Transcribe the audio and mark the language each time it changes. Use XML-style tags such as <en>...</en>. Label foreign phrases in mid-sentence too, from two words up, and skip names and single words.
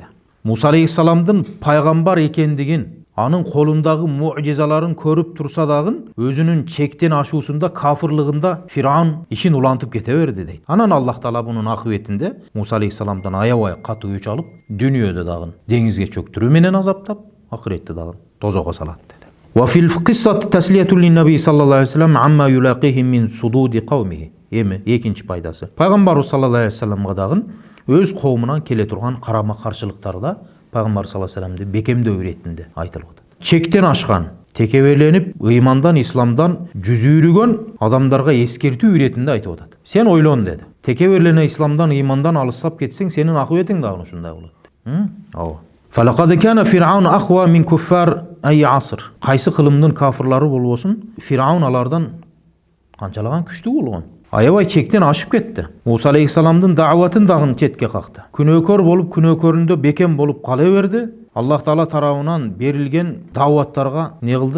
<ky>Муса алейхиссаламдын пайгамбар экендигин, анын колундагы муъжизаларын көрүп турса дагы өзүнүн чектен ашуусунда, кафырлыгында Фираун ишин улантып кете берди дейт. Анан Аллах Таала бунун акыбетинде Муса алейхиссаламдан аябай катуу үч алып, дүйнөдө дагы деңизге чөктүрүү менен азаптап, ахиретте дагы тозого салат деди.</ky> <ar>وفي القصة تسلية للنبي صلى الله عليه وسلم عما يلاقيه من صدود قومه.</ar> <ky>Эми экинчи пайдасы. Пайгамбар</ky> <ar>صلى الله عليه وسلم</ar> <ky>дагы өз коомунан келе турган карама каршылыктарда Пайгамбар</ky> <ar>صلى الله عليه وسلم</ar> <ky>бекемдөө иретинде айтылып атат. Чектен ашкан, текеберленип, ыймандан, исламдан жүз үйрүгөн адамдарга эскертүү иретинде айтып атат. Сен ойлон деди. Текеберлене исламдан, ыймандан алыстап кетсең, сенин акыбетиң дагы ушундай болот. Ооба.</ky> <ar>فلقد كان فرعون أقوى من كفار أي عصر.</ar> <ky>Кайсы кылымдын кафырлары болбосун, Фираун алардан канчалаган күчтүү болгон. Аябай чектен ашып кетти. Муса алейхиссаламдын дааватын дагы четке какты. Күнөөкөр болуп, күнөөкөрүндө бекем болуп кала берди. Аллах Таала тарабынан берилген дааваттарга не кылды?</ky>